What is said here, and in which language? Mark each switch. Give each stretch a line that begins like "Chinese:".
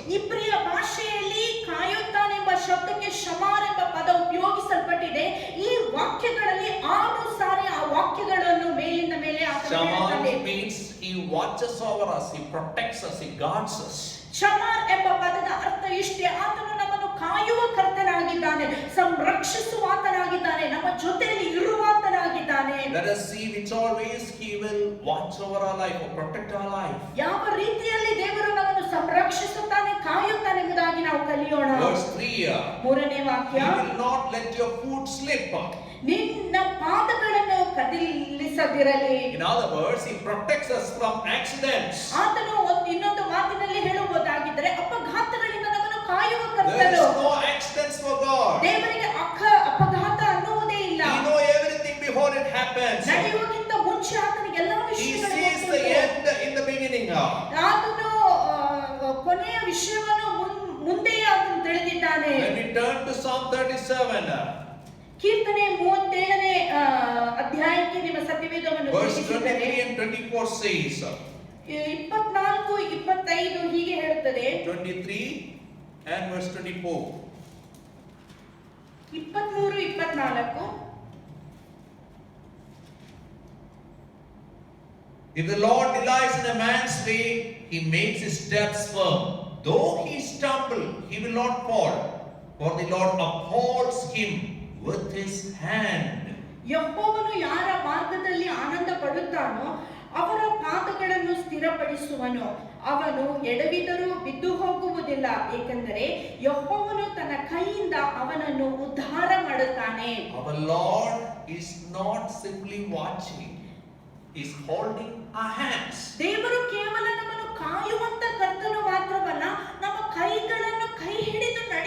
Kannada: ಇಬ್ರಿಯ ಭಾಷೆಯಲ್ಲಿ ಕಾಯುತ್ತಾನೆ ಎಂಬ ಶಬ್ದಕ್ಕೆ ಶಮಾರ್ ಎಂಬ ಪದ ಉಪಯೋಗಿಸಲ್ಪಟ್ಟಿದೆ. ಈ ವಾಕ್ಯಗಳಲ್ಲಿ 6 ಸಾರಿ ಆ ವಾಕ್ಯಗಳನ್ನು ಮೇಲಿಂದ ಮೇಲೆ ಆತನು ಹೇಳ್ತಾನೆ.
English: Shamar means he watches over us, he protects us, he guards us.
Kannada: ಶಮಾರ್ ಎಂಬ ಪದದ ಅರ್ಥ ಇಷ್ಟೇ, ಆತನು ನಮ್ಮನ್ನು ಕಾಯುವ ಕರ್ತನಾಗಿದ್ದಾನೆ, ಸಂರಕ್ಷಿಸುವಾತನಾಗಿದ್ದಾನೆ, ನಮ್ಮ ಜೊತೆಯಲ್ಲಿ ಇರುವಾತನಾಗಿದ್ದಾನೆ.
English: Let us see which always he will watch over our life or protect our life.
Kannada: ಯಾವ ರೀತಿಯಲ್ಲಿ ದೇವರು ನಮ್ಮನ್ನು ಸಂರಕ್ಷಿಸುತ್ತಾನೆ, ಕಾಯುತ್ತಾನೆ ಎಂಬುದಾಗಿ ನಾವು ಕಲಿಯೋಣ.
English: Verse 3.
Kannada: ಮೂರನೇ
English: He
Kannada: ವಾಕ್ಯ,
English: will not let your foot slip.
Kannada: ನಿನ್ನ ಪಾದಗಳನ್ನು ಕದಿಲಿಸದಿರಲಿ.
English: In other words, he protects us from accidents.
Kannada: ಆತನು ಇನ್ನೊಂದು ಮಾತಿನಲ್ಲಿ ಹೇಳುವುದಾಗಿದ್ದರೆ ಅಪಘಾತಗಳಿಂದ ನಮ್ಮನ್ನು ಕಾಯುವ
English: There
Kannada: ಕರ್ತನು.
English: is no accidents for God.
Kannada: ದೇವರಿಗೆ ಅಪಘಾತ ಅನ್ನುವುದೇ ಇಲ್ಲ.
English: He knows everything before it happens.
Kannada: ನಡೆಯುವುದಕ್ಕಿಂತ ಮುಂಚೆ ಆತನಿಗೆ ಎಲ್ಲ
English: He
Kannada: ವಿಷಯಗಳು
English: sees the
Kannada: ಗೊತ್ತುಂಟು.
English: end in the beginning.
Kannada: ಆತನು ಕೊನೆಯ ವಿಷಯವನ್ನು ಮುಂದೆಯೇ ಆತನು ತಿಳಿದಿದ್ದಾನೆ.
English: When we turn to Psalm 37,
Kannada: ಕೀರ್ತನೆ 37ನೇ ಅಧ್ಯಾಯಕ್ಕೆ ನಿಮ್ಮ ಸತ್ಯವೇದವನ್ನು
English: verse
Kannada: ತಿರುಗಿಸಿದರೆ
English: 23 and 24 says,
Kannada: 24, 25 ಹೀಗೆ ಹೇಳುತ್ತದೆ.
English: 23 and verse 24.
Kannada: 23, 24.
English: If the Lord delights in a man's way, he makes his steps firm. Though he stumble, he will not fall, for the Lord upholds him with his hand.
Kannada: ಯೆಹೋವನು ಯಾರ ಮಾರ್ಗದಲ್ಲಿ ಆನಂದ ಪಡುತ್ತಾನೋ ಅವರ ಪಾದಗಳನ್ನು ಸ್ಥಿರಪಡಿಸುವನು. ಅವನು ಎಡವಿದರೂ ಬಿದ್ದು ಹೋಗುವುದಿಲ್ಲ, ಏಕೆಂದರೆ ಯೆಹೋವನು ತನ್ನ ಕೈಯಿಂದ ಅವನನ್ನು ಉದ್ಧಾರ ಮಾಡುತ್ತಾನೆ.
English: Our Lord is not simply watching, he is holding our hands.
Kannada: ದೇವರು ಕೇವಲ ನಮ್ಮನ್ನು ಕಾಯುವಂತ ಕರ್ತನು ಮಾತ್ರವಲ್ಲ, ನಮ್ಮ ಕೈಗಳನ್ನು ಕೈ ಹಿಡಿದು